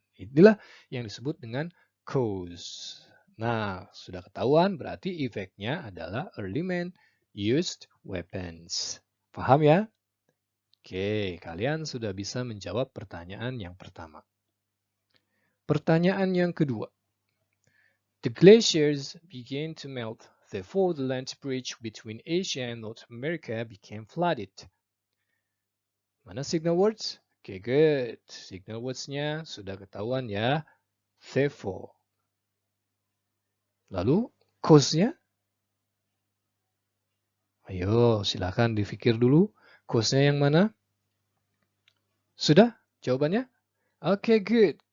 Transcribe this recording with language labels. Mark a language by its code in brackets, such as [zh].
[id] Inilah yang disebut dengan cause. Nah, sudah ketahuan berarti efeknya adalah [en] early men used weapons. [id] Paham ya? Oke, kalian sudah bisa menjawab pertanyaan yang pertama. Pertanyaan yang kedua. [en] The glaciers began to melt, therefore the land bridge between Asia and North America became flooded. [id] Mana signal words? Oke, good. Signal words-nya sudah ketahuan ya. Therefore. Lalu, cause-nya? Ayo, silakan dipikir dulu. Cause-nya yang mana? Sudah? Jawabannya? Oke, good.